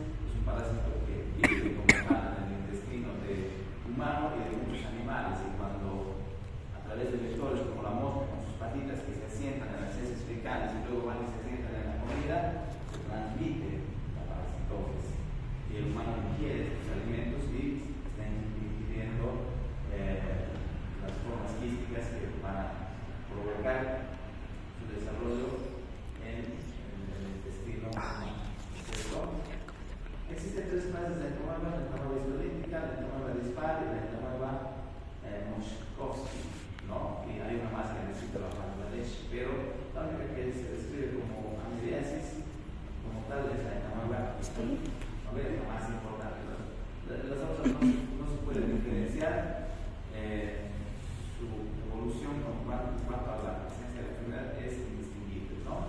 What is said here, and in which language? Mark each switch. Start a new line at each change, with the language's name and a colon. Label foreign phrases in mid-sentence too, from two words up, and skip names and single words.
Spanish: Es un parásito que vive como tal en el intestino humano y de muchos animales, y cuando a través de vectores como la mosca con sus patitas que se asientan en las heces fecales y luego van y se asientan en la comida, se transmite la parasitosis y el humano ingiere estos alimentos y está ingiriendo las formas quísticas que van a provocar su desarrollo en el intestino humano. Existen tres clases de entamoeba: la entamoeba histolítica, la entamoeba dispar y la entamoeba Moshkovsky, ¿no? Y hay una más que necesita la Bangladesh, pero la única que se describe como amibiasis como tal es la entamoeba histolítica, ¿no? Es la más importante. Las otras no se puede diferenciar su evolución en cuanto a la presencia de la enfermedad es indistinguible, ¿no?